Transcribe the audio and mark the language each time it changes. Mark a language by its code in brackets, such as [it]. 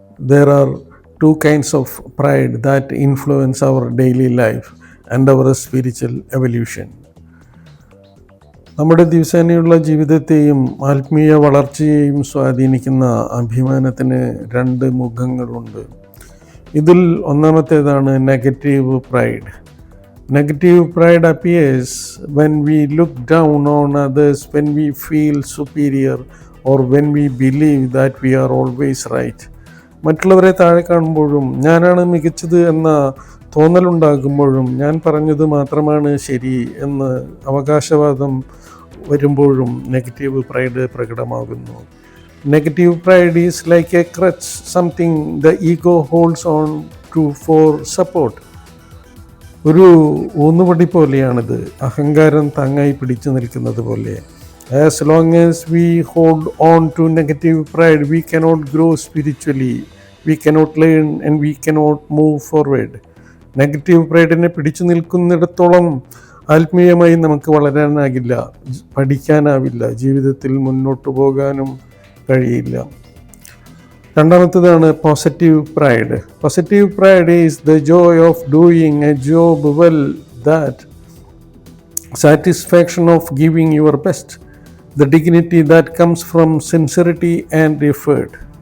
[en] There are two kinds of pride that influence our daily life and our spiritual evolution. [ml] നമ്മുടെ ദിവസേനയുള്ള ജീവിതത്തെയും ആത്മീയ വളർച്ചയെയും സ്വാധീനിക്കുന്ന അഭിമാനത്തിന് രണ്ട് മുഖങ്ങളുണ്ട്. ഇതിൽ ഒന്നാമത്തേതാണ് negative pride. [en] Negative pride appears when we look down on others, when we feel superior, or when we believe that we are always right. [ml] മറ്റുള്ളവരെ താഴെ കാണുമ്പോഴും ഞാനാണ് മികച്ചത് എന്ന തോന്നലുണ്ടാകുമ്പോഴും ഞാൻ പറഞ്ഞത് മാത്രമാണ് ശരി എന്ന് അവകാശവാദം വരുമ്പോഴും നെഗറ്റീവ് പ്രൈഡ് പ്രകടമാകുന്നു. [en] Negative pride is like a crutch, something the ego holds on to for support. [ml] ഒരു ഊന്നുവടി പോലെയാണിത്, അഹങ്കാരം താങ്ങായി പിടിച്ചു നിൽക്കുന്നത് പോലെ. [en] As long as we hold on to negative pride, we cannot grow spiritually, we cannot learn and we cannot move forward. [ml] Negative പ്രൈഡിനെ പിടിച്ചു നിൽക്കുന്നിടത്തോളം ആത്മീയമായി നമുക്ക് വളരാനാകില്ല, പഠിക്കാനാവില്ല, ജീവിതത്തിൽ മുന്നോട്ട് പോകാനും കഴിയില്ല. [en] രണ്ടാമത്തേതാണ് positive pride. Positive pride is the joy of doing a job well, that satisfaction of giving your best, the dignity that comes from sincerity and effort.